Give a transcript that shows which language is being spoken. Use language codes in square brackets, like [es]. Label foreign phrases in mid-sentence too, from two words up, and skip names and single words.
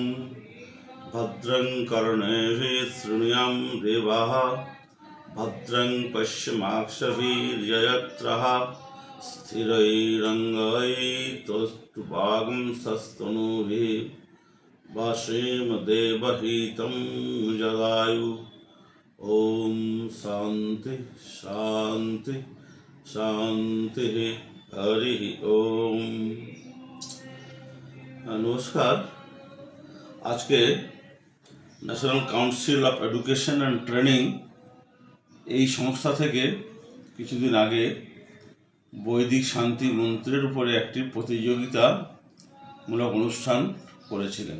[sa] भद्रं कर्णेभिः शृणुयाम देवाः, भद्रं पश्यमाक्षभिर्यजत्राः, स्थिरैरङ्गैस्तुष्टुवागुंसस्तनूभिः वसेम देवहितं जगायु। ओम शांति शांति शांति। हरि ओम। नमस्कार। [bn] आज के ন্যাশনাল কাউন্সিল অফ এডুকেশন অ্যান্ড ট্রেনিং এই সংস্থা থেকে কিছুদিন আগে বৈদিক শান্তি মন্ত্রের উপরে একটি প্রতিযোগিতামূলক অনুষ্ঠান করেছিলেন।